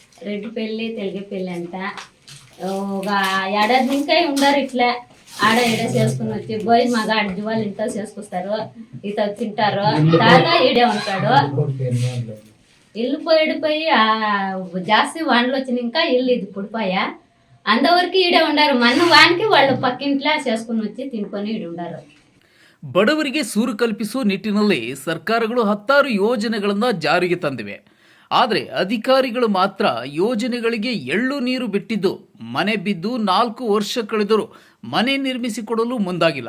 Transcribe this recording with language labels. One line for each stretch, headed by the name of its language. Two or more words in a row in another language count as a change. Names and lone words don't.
Telugu: రెడ్డి పెళ్ళి తెలుగు పెళ్ళి అంట ఒక ఏడాది ఇంకా ఉండారు ఇట్లా ఆడ ఈడ చేసుకుని వచ్చి పోయి మగ అడ్డి వాళ్ళు ఇంట్లో చేసుకొస్తారు ఇత తింటారు తాత ఈడే ఉంటాడు ఇల్లు పోయి జాస్తి వానలు వచ్చిన ఇంకా ఇల్లు ఇది పుడిపోయా అంతవరకు ఈడే ఉండారు మన వానికి వాళ్ళు పక్కింట్లో చేసుకుని వచ్చి తిన్కొండు ఈడే ఉండారు.
Kannada: ಬಡವರಿಗೆ ಸೂರು ಕಲ್ಪಿಸುವ ನಿಟ್ಟಿನಲ್ಲಿ ಸರ್ಕಾರಗಳು ಹತ್ತಾರು ಯೋಜನೆಗಳನ್ನು ಜಾರಿಗೆ ತಂದಿವೆ. ಆದರೆ ಅಧಿಕಾರಿಗಳು ಮಾತ್ರ ಯೋಜನೆಗಳಿಗೆ ಎಳ್ಳು ನೀರು ಬಿಟ್ಟಿದ್ದು ಮನೆ ಬಿದ್ದು 4 ವರ್ಷ ಕಳೆದರೂ ಮನೆ ನಿರ್ಮಿಸಿಕೊಡಲು ಮುಂದಾಗಿಲ್ಲ.